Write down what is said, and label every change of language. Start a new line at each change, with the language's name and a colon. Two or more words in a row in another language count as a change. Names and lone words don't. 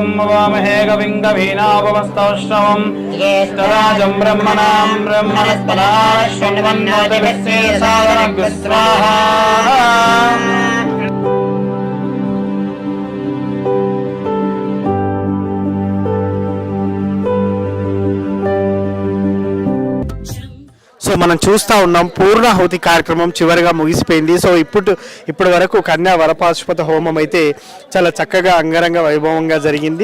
Sanskrit: नमामहे कविं कवीनापमस्तौष्टवम् ज्येष्ठराजं ब्रह्मणां ब्रह्मणस्पदा शृण्वन्नोतिभिः सादरं स्वाहा।
Telugu: సో మనం చూస్తూ ఉన్నాం పూర్ణాహుతి కార్యక్రమం చివరిగా ముగిసిపోయింది. సో ఇప్పటి వరకు కన్యా వరపాశుపత హోమం అయితే చాలా చక్కగా అంగరంగ వైభవంగా జరిగింది.